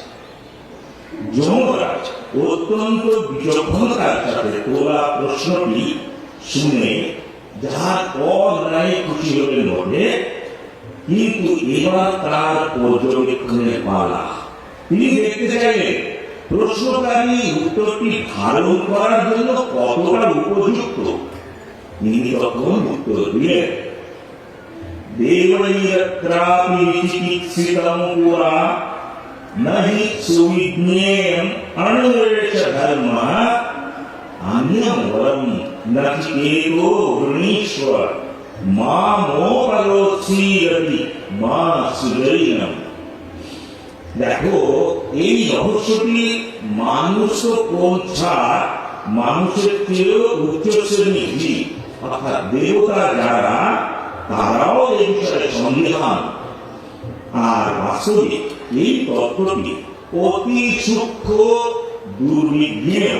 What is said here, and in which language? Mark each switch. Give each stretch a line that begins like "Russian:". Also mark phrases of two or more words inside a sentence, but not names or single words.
Bangla: যমরাজ অত্যন্ত বিচক্ষণতার সাথে তোলা প্রশ্নটি শুনে যার পর নাই খুশি হলেন বটে, কিন্তু এবার তার পর্যবেক্ষণের পালা। তিনি দেখতে চাইলেন প্রশ্নকারী উত্তরটি ধারণ করার জন্য কতটা উপযুক্ত। তিনি তখন উত্তর দিলেন,
Sanskrit: "দেবৈরত্রাপি চিকিৎসিতং পুরা नहि सुविज्ञेयं अणुरेश धर्मः अन्यं वरं नचिकेतो वृणीष्व मामोपरोत्सीरति मा सुजैनम्।"
Bangla: দেখো, এই রহস্যটি মানুষ পৌঁছা মানুষের চেয়েও উচ্চ শ্রেণীর জীব, অর্থাৎ দেবতা যারা, তারাও এই বিষয়ে সন্দেহান। আর বাস্তবিক এই তত্ত্বটি অতি সূক্ষ্ম, দুর্বিজ্ঞেয়।